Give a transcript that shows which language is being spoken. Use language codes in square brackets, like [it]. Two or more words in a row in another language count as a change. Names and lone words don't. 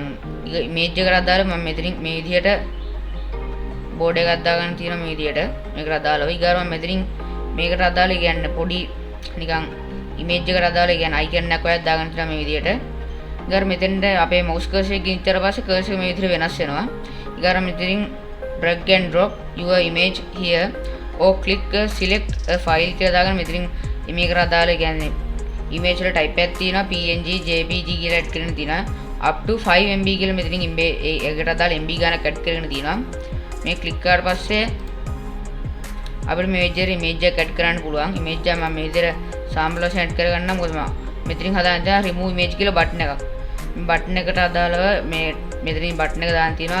[si] image එකට අදාළ මම මෙතනින් මේ විදිහට board එකක් දාගන්න තියෙනවා මේ විදිහට. මේකට අදාළව ඊගාර මම මෙතනින් මේකට අදාළ කියන්නේ පොඩි නිකන් image එකට අදාළ කියන්නේ icon එකක් ඔයත් දාගන්න තියෙනවා මේ විදිහට. ඊගාර මෙතෙන්ට අපේ [en] mouse cursor [si] එක ගිනිච්චට පස්සේ cursor මේ විදිහට වෙනස් වෙනවා. ඊගාර මෙතනින් [en] drag and drop your image here or click select a file [si] කියලා දාගෙන මෙතනින් මේකට අදාළ කියන්නේ image වල type එකක් තියෙනවා png jpg කියලා add කරගෙන තියෙනවා [en] up to 5 MB [si] කියලා මෙතනින් ඒකට අදාළ MB ගණනක් add කරගෙන තියෙනවා. මේ ක්ලික් කරාට පස්සේ අපිට මේ විදිහට image එකක් add කරන්න පුළුවන්. image එක මම මේ විදිහට sample වශයෙන් add කරගන්නම්. මොකද මම මෙතනින් හදාන්න තියෙනවා [en] remove image [si] කියලා බටන් එකක්. මේ බටන් එකට අදාළව මේ මෙතනින් බටන් එක දාන්න තියෙනවා.